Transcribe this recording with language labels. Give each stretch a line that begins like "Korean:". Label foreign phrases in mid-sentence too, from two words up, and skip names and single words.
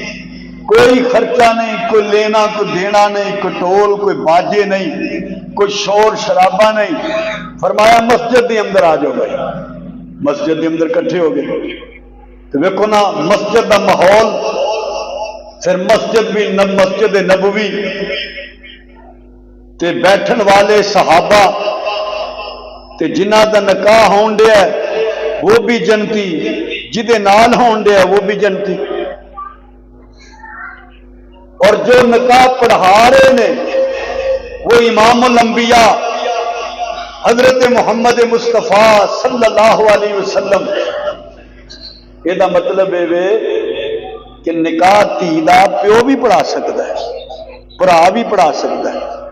Urdu: کوئی خرچہ نہیں, کوئی لینا کوئی دینا نہیں, کوئی ٹول کوئی باجے نہیں, کوئی شور شرابہ نہیں. فرمایا مسجد کے اندر آ جاؤ بھائی. مسجد کے اندر کٹھے ہو گئے تو دیکھو نا مسجد کا ماحول.
Punjabi: پھر مسجد بھی مسجد نبوی تے بیٹھن والے صحابہ تے جنہ دا نکاح ہون دیا وہ بھی جنتی, جدے نال ہون دیا وہ بھی جنتی.
Urdu: اور جو نکاح پڑھا رہے نے وہ امام الانبیاء حضرت محمد مصطفیٰ
Arabic: صلی اللہ علیہ وسلم.
Urdu: یہ مطلب ہے کہ نکاح
Punjabi: دھی دا پیو
Urdu: بھی پڑھا سکتا ہے, بھرا بھی پڑھا سکتا ہے.